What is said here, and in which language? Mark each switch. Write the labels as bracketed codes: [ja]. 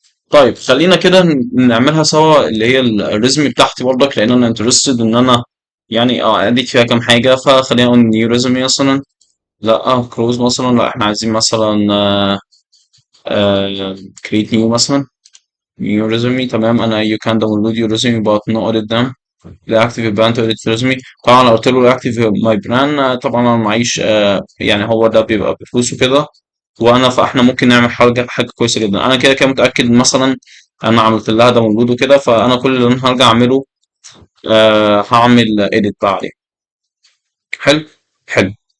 [ar] طيب خلينا كده نعملها سوا اللي هي الريزمي بتاعتي برضك، لان انا انترستد ان انا يعني اديت فيها كام حاجة. فخلينا نقول نيو ريزمي مثلا. لا كروز مثلا، لا احنا عايزين مثلا كريت نيو مثلا. نيو ريزمي تمام. [en] انا you can download your resume but not edit them. الاكتيف brand resume. [ar] طبعا لو قلت له الاكتيف ماي براند طبعا انا معيش يعني هو ده بيبقى بفلوس وكده. فاحنا ممكن نعمل حاجه كويسه جدا. انا كده كده متاكد مثلا انا عملت لها ده موجود وكده، فانا كل اللي انا هرجع اعمله هعمل اديت بقى عليه. حلو. حلو.